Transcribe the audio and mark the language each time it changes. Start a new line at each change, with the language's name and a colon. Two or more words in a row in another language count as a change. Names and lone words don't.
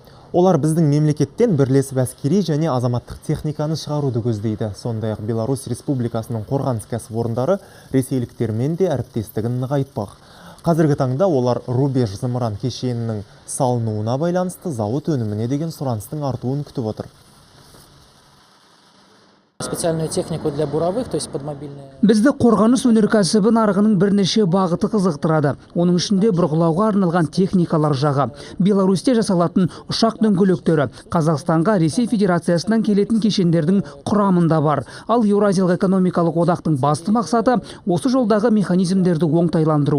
Kazakh: Олар біздің мемлекеттен бірлесіп әскери және азаматтық техниканы шығаруды көздейді. Сондай-ақ Беларусь Республикасының қорғаныс кәсіпорындары ресейліктермен де әріптестігін нығайтпақ. Қазіргі таңда олар рубеж зымыран кешенінің салынуына байланысты зауыт өніміне деген сұраныстың артуын күтіп отыр.
Russian: Специальную технику для буровых, то есть подмобильные.
Kazakh: Бізді қорғаныс өнеркәсібі нарығының бірнеше бағыты қызықтырады. Оның ішінде бұрғылауға арналған техникалар жағы. Беларусьте жасалатын ұшақ дөңгелектері Қазақстанға Ресей Федерациясынан келетін кешендердің құрамында бар. Ал Еуразиялық экономикалық одақтың басты мақсаты осы жолдағы механизмдерді оңтайландыру.